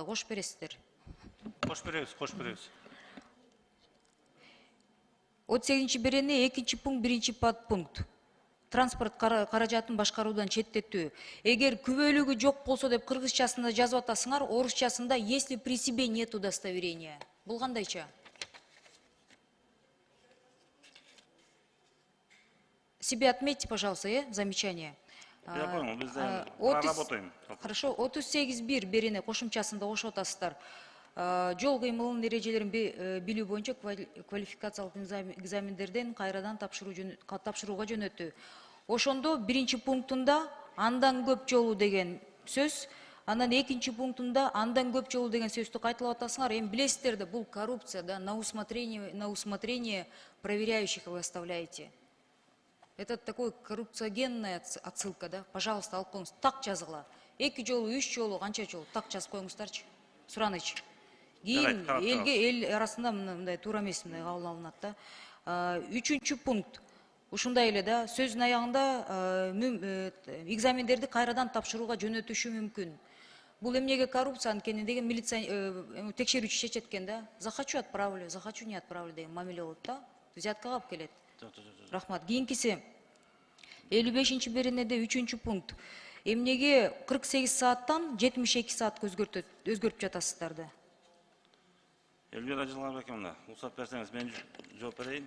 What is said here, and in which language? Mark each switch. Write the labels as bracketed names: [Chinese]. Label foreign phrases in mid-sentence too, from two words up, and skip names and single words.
[Kyrgyz] Кош бересиздер. Кош беребиз. 38 берене 2 пункт, 1 подпункт. Транспорт каражатын башкаруудан четтетүү. Эгер күбөлүгү жок болсо деп кыргызчасында жазып атасыңар, орусчасында [Russian] если при себе нет удостоверения. [Kyrgyz] Бул кандайча? [Russian] Себе отметьте, пожалуйста, замечание. Я понял, [Kyrgyz] биз да [Russian] проработаем. [Kyrgyz] Хорошо, 38.1 берене кошумчасында кошуп атасыздар. Жол кыймылынын эрежелерин билүү боюнча квалификациялык экзамендерден кайрадан тапшырууга жөнөтүү. Ошондо 1 пунктунда андан көп жолу деген сөз, анан 2 пунктунда андан көп жолу деген сөздү кайталап атасыңар. Эми билесиздер да, бул коррупция, да, [Russian] на усмотрение проверяющих вы оставляете. Это такой коррупциогенная отсылка, да? Пожалуйста, [Kyrgyz] алып коюңуз. Так жазгыла. 2 жолу, 3 жолу, канча жолу так жазып коюңуздарчы. Сураныч. Кийин эл арасында мындай туура эмес мындай кабыл алынат да. 3 пункт. Ушундай эле да, сөздүн аягында экзамендерди кайрадан тапшырууга жөнөтүшү мүмкүн. Бул эмнеге коррупция анткени деген милиция текшерүүчү чечет экен да. [Russian] Захочу отправлю, захочу не отправлю [Kyrgyz] деген мамиле болот да. Взяткага алып келет. Рахмат. Кийинкиси 55 беренеде 3 пункт. Эмнеге 48 сааттан 72 саатка өзгөртүп жатасыздар да? Элвира Жылгабековна, уруксат берсеңиз мен жооп берейин.